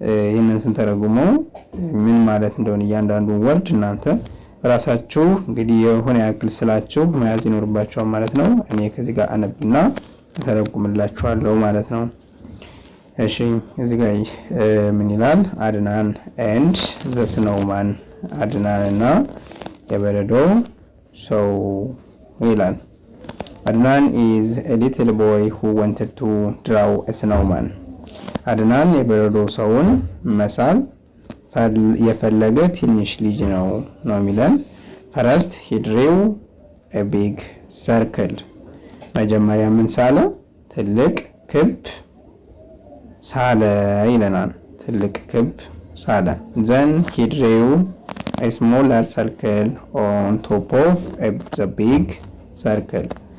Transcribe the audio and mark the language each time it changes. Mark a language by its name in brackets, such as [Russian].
[Amharic] ይሄንን ስንተረጉመው ምን ማለት እንደሆነ እያንዳንዱ ወርድ እናንተ ራሳችሁ እንግዲህ የሆነ ያክል ስላችሁ መያዝ ይኖርባችኋል ማለት ነው። እኔ ከዚህ ጋር አነብና ተረጉምላችኋለሁ ማለት ነው። እሺ እዚህ ጋር ምን ይላል? [English] አድናን ኤንድ ዘ ስኖውማን፣ [Amharic] አድናንና የበረዶ ሰው ይላል። [English] አድናን is a little boy who wanted to draw a snowman. [Amharic] አድናን የበረዶ ሰውን መሳል የፈለገ ትንሽ ልጅ ነው የሚለን። [English] First he drew a big circle. [Amharic] መጀመሪያ ምን ሳለ? ትልቅ ክብ ሳለ ይለናል። ትልቅ ክብ ሳለ። [English] Then he drew a smaller circle on top of the big circle.